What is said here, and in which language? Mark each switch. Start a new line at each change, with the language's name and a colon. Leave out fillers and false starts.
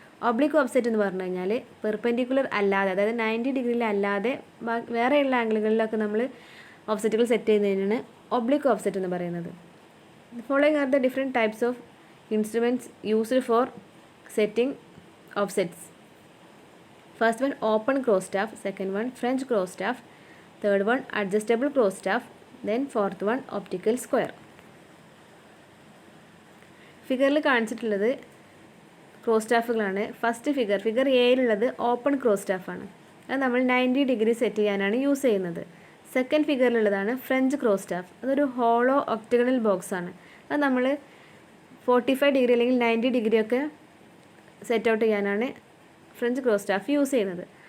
Malayalam: Oblique offset എന്ന് പറഞ്ഞു കഴിഞ്ഞാൽ പെർപെൻഡിക്കുലർ അല്ലാതെ, അതായത് 90 ഡിഗ്രിയിൽ അല്ലാതെ വേറെയുള്ള ആംഗിളുകളിലൊക്കെ നമ്മൾ ഓഫ്സെറ്റുകൾ സെറ്റ് ചെയ്യുന്നതിനാണ് ഒബ്ലീക്ക് ഓഫ്സെറ്റ് എന്ന് പറയുന്നത്.
English: Following are the different types of instruments used for setting offsets. First one, open cross staff. Second one, French cross staff. Third one, adjustable cross staff. Then fourth one, optical square.
Malayalam: ഫിഗറിൽ കാണിച്ചിട്ടുള്ളത് cross സ്റ്റാഫുകളാണ്. First figure എയിലുള്ളത് open cross സ്റ്റാഫാണ്. അത് നമ്മൾ 90 degree set ചെയ്യാനാണ് use ചെയ്യുന്നത്. Second ഫിഗറിലുള്ളതാണ് French cross staff. അതൊരു hollow octagonal ബോക്സാണ്. അത് നമ്മൾ 45 degree അല്ലെങ്കിൽ 90 ഡിഗ്രിയൊക്കെ സെറ്റ് ഔട്ട് ചെയ്യാനാണ് ഫ്രഞ്ച് ക്രോസ് സ്റ്റാഫ് യൂസ് ചെയ്യുന്നത്.